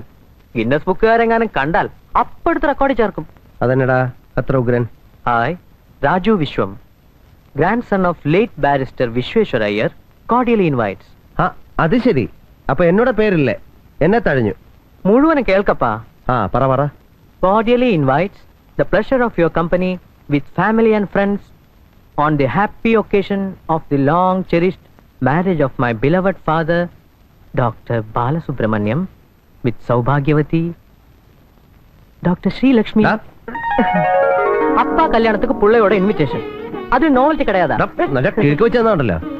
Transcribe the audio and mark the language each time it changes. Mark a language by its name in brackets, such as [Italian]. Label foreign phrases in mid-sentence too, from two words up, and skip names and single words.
[Malayalam] ഗിന്നസ് ബുക്കുകാരെങ്ങാനും കണ്ടാൽ അപ്പടുത്ത് റെക്കോർഡ് ചേർക്കും. അതെന്നടാ അത്ര ഉഗ്രൻ? [English] Hi, Raju Vishwam, grand son of late barrister Vishweshwara Iyer, cordially invites. [Malayalam] അത് ശരി. അപ്പൊ എന്നോട് പേരില്ലേ? എന്നെ തഴഞ്ഞു. മുഴുവനും കേൾക്കപ്പാ. പറ പറ. [English] Cordially invites the pleasure of your company with family and friends on the happy occasion of the long cherished marriage of my beloved father Dr. Balasubramaniam with Saubhagyavati Dr. Sri Lakshmi. [Tamil] அப்பா கல்யாணத்துக்கு புள்ளையோட இன்விடேஷன். அது நோவல்ட்டி கிடையாதா? [Malayalam] നല്ല കിഴക്ക് വെച്ചെന്നുണ്ടല്ലോ.